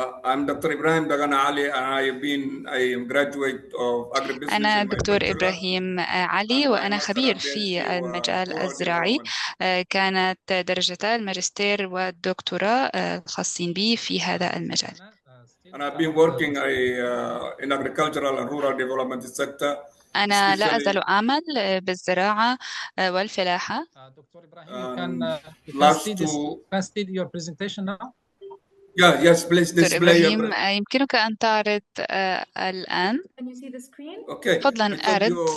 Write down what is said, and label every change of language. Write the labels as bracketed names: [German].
[English] I'm Dr. Ibrahim Dagana Ali, and I am graduate of agribusiness [Arabic] أنا [English] in my [Arabic] دكتور [English] bachelor. [Arabic] إبراهيم علي، وأنا خبير في المجال الزراعي. كانت درجتا الماجستير والدكتوراه الخاصين بي في هذا المجال. [English] And I've been working in agricultural and rural development sector. [Arabic] أنا لا أزال أعمل بالزراعة والفلاحة. [English] Doctor إبراهيم you can see your presentation now. Yes, please [Arabic] دكتور [English] display. [Arabic] إبراهيم يمكنك أن تعرض الآن. فضلا أعرض.